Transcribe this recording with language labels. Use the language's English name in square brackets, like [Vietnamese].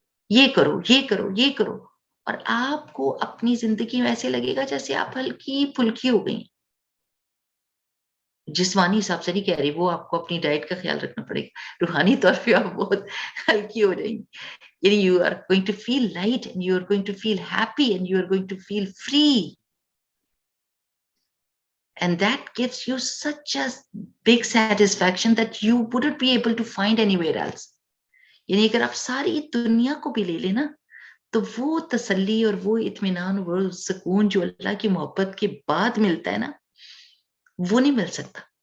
[Urdu] یہ کرو، یہ کرو، یہ کرو، اور آپ کو اپنی زندگی میں ایسے لگے گا جیسے آپ ہلکی پھلکی ہو گئی. جسمانی حساب سے نہیں کہہ رہی، وہ آپ کو اپنی ڈائٹ کا خیال رکھنا پڑے گا. روحانی طور پہ آپ بہت ہلکی ہو جائیں گی. [English] You are going to feel light and you are going to feel happy and you are going to feel free. And that gives you such a big satisfaction that you wouldn't be able to find anywhere else. [Urdu] یعنی اگر آپ ساری دنیا کو بھی لے لیں نا تو وہ تسلی اور وہ اطمینان، وہ سکون جو اللہ کی محبت کے بعد ملتا ہے نا، وہ نہیں مل سکتا.